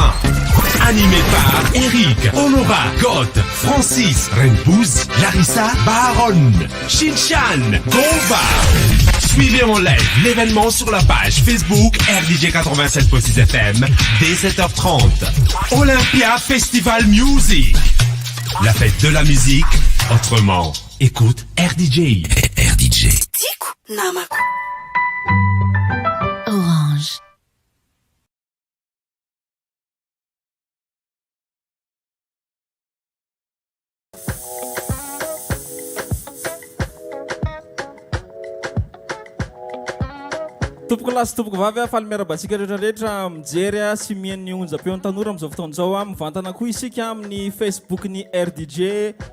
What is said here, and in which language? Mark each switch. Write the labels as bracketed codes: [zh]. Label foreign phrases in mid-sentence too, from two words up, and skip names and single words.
[fr] Animé par Eric, Honora, God, Francis, Renpouz, Larissa, Baron, Shinchan, Gova. Suivez en live l'événement sur la page Facebook RDJ 87.6 FM dès 7h30. Olympia Festival Music. La fête de la musique, autrement. Écoute RDJ. RDJ. Orange. [mg] Tompoko lasy tompoko vavy afaly miarabantsika rehetrarehetra mijery sy mihain'ny onjam-peon'ny tanora amin'izao fotoana izao mivantana koa isika amin'ny Facebook-ny RDJ.